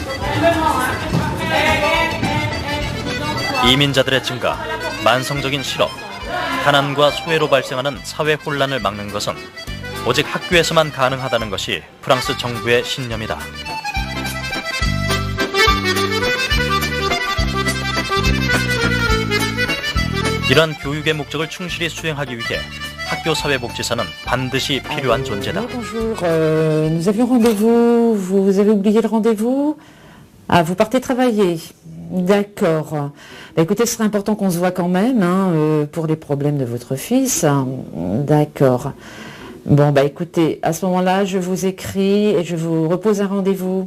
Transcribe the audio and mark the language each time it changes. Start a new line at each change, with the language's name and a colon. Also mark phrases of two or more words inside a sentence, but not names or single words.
Korean: 이민자들의 증가, 만성적인 실업, 가난과 소외로 발생하는 사회 혼란을 막는 것은 오직 학교에서만 가능하다는 것이 프랑스 정부의 신념이다. 이러한 교육의 목적을 충실히 수행하기 위해 학교 사회복지사는 반드시 필요한 존재다.
French: Bonjour, nous avions rendez-vous, vous avez oublié le rendez-vous? Ah, vous partez travailler. D'accord. Bah, écoutez, ce serait important qu'on se voit quand même, hein, pour les problèmes de votre fils. D'accord. Bon, bah écoutez, à ce moment-là, je vous écris et je vous repose un rendez-vous.